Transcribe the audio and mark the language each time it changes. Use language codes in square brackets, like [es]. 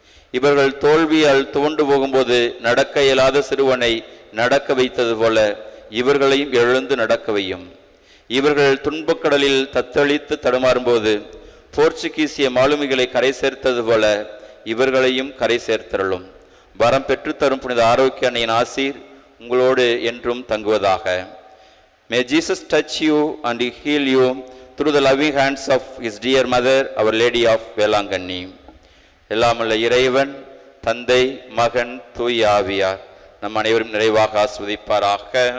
[ta] இவர்கள் தோல்வியால் துவண்டு போகும்போது நடக்க இயலாத சிறுவனை நடக்க வைத்தது போல இவர்களையும் எழுந்து நடக்க வையும். இவர்கள் துன்பக்கடலில் தத்தளித்து தடுமாறும்போது போர்ச்சுகீசிய மாலுமிகளை கரை சேர்த்தது போல இவர்களையும் கரை சேர்த்தருளும். வரம் பெற்றுத்தரும் புனித ஆரோக்கிய அன்னையின் ஆசீர் உங்களோடு என்றும் தங்குவதாக. [en] May Jesus touch you and heal you through the loving hands of his dear mother, Our Lady of Velankanni. [ta] எல்லாமல்ல இறைவன் தந்தை மகன் தூய ஆவியார் நம் அனைவரும் நிறைவாக ஆஸ்வதிப்பாராக.